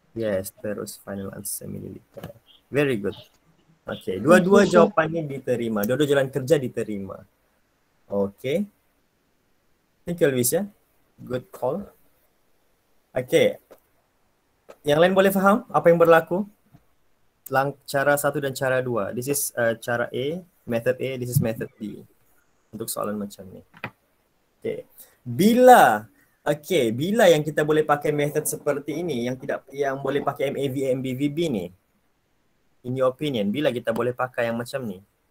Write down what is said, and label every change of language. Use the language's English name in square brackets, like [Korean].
[English] yes, terus final answer mililiter. Very good. [Malay] Okay, dua-dua jawapannya diterima. Dua-dua jalan kerja diterima. Okay. [English] Thank you, [Malay] Luis ya. [English] Good call. [Malay] Okay. Yang lain boleh faham apa yang berlaku? Cara 1 dan cara 2. [English] This is cara A, method A, this is method B. [Malay] Untuk soalan macam ni. Okay. Bila yang kita boleh pakai method seperti ini, yang boleh pakai MAV, MBVB ni, [English] in your opinion, [Malay] bila kita boleh pakai yang macam ni?